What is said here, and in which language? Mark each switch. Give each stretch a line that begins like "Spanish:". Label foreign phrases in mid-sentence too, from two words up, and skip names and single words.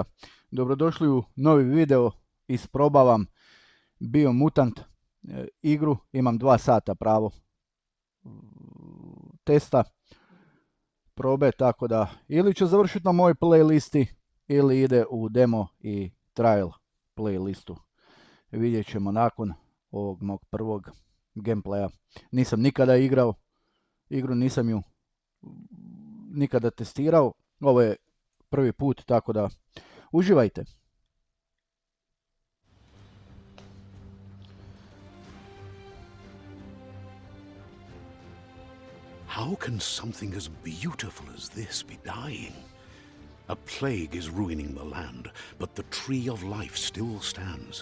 Croatian: Dobrodošli u novi video, isprobavam BIOMUTANT igru, imam 2 sata pravo testa, probe, tako da ili ću završiti na mojoj playlisti ili ide u demo i trial playlistu. Vidjet ćemo nakon ovog mog prvog gameplaya. Nisam nikada igrao igru, nisam ju nikada testirao, ovo je prvi put, tako da uživajte.
English: How can something as beautiful as this be dying? A plague is ruining the land, but the tree of life still stands.